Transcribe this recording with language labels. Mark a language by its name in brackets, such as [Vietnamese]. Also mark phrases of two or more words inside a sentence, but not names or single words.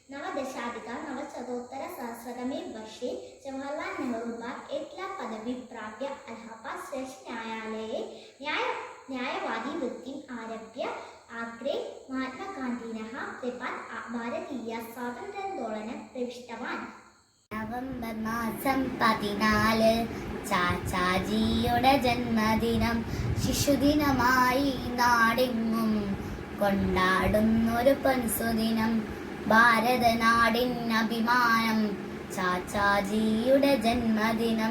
[Sanskrit] नवदशाधिकनवशतोत्तरसहस्रतमे वर्षे जवाहरलाल नेहरू बाग एकला पदवीं प्राप्य अलाहाबाद श्रेष्ठ न्यायालये न्यायवादिवृत्तिम् आरभ्य अग्रे महात्मागान्धिनः प्रपात् भारतीय स्वातन्त्र्यान्दोलने प्रविष्टवान्. [Malayalam] നവംബർ മാസം 14 ചാച്ചാജിയുടെ ജന്മദിനം ശിശുദിനമായി നാടെങ്ങും കൊണ്ടാടുന്നൊരു പൊൻസുദിനം. ഭാരതനാടിൻ അഭിമാനം ചാച്ചാജിയുടെ ജന്മദിനം.